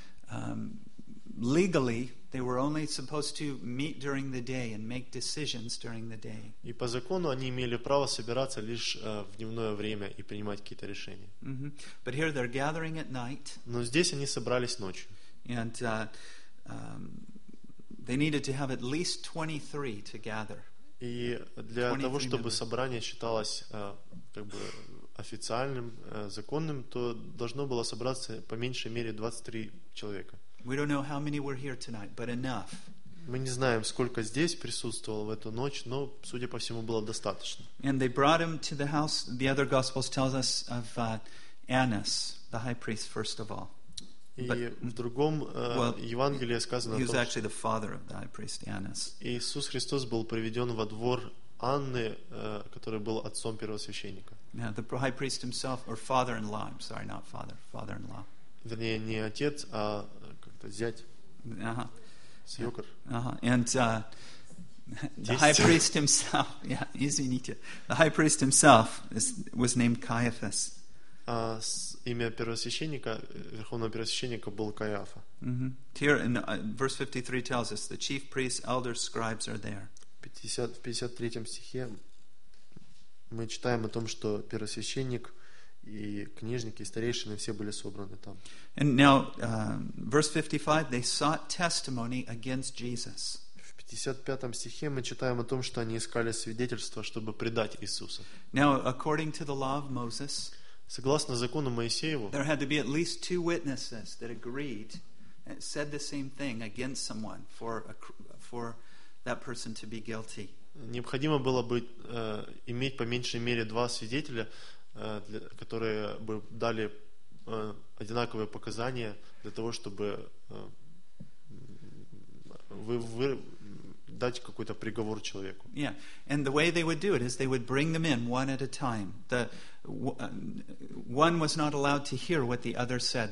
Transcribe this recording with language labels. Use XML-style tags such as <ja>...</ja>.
<en>And legally, they were only supposed to meet during the day and make decisions during the day.</en> <ru>И по закону они имели право собираться лишь в дневное время и принимать какие-то решения.</ru> <en>But here they're gathering at night.</en> <ru>Но здесь они собрались ночью.</ru> <en>And they needed to have at least 23 to gather.</en> <ru>И для того, чтобы собрание считалось как бы официальным, законным, то должно было собраться по меньшей мере 23 человека.</ru> <en>We don't know how many were here tonight, but enough.</en> <ru>Мы не знаем, сколько здесь присутствовало в эту ночь, но, судя по всему, было достаточно.</ru> <en>And they brought him to the house. The other gospels tell us of Annas, the high priest, first of all.</en> <ru>И в другом Евангелии сказано о том, что Иисус Христос был приведен во двор Анны, который был отцом первосвященника.</ru> <en>Yeah, the high priest himself, or father-in-law, I'm sorry, not father, father-in-law.</en> <ru>Вернее, не отец, а как-то зять. Свёкор.</ru> <en>And the high priest himself, yeah,</en> <ru>извините,</ru> <en>the high priest himself was named Caiaphas.</en> <ru>А имя первосвященника, верховного первосвященника, был Каиафа. Mm-hmm.</ru> <en>Here in verse 53 tells us the chief priests, elders, scribes are there.</en> <ru>В 53 стихе мы читаем о том, что первосвященник и книжники, и старейшины все были собраны там.</ru> <en>And now, verse 55, they sought testimony against Jesus.</en> <ru>В 55 стихе мы читаем о том, что они искали свидетельство, чтобы предать Иисуса.</ru> <en>Now, according to the law of Moses,</en> <ru>согласно закону Моисееву,</ru> <en>there had to be at least two witnesses that agreed and said the same thing against someone for that person to be guilty.</en> <ru>Необходимо было бы иметь по меньшей мере два свидетеля, которые бы дали одинаковые показания для того, чтобы вы дать какой-то приговор человеку.</ru> <en>Yeah, and the way they would do it is they would bring them in one at a time. The one was not allowed to hear what the other said.</en>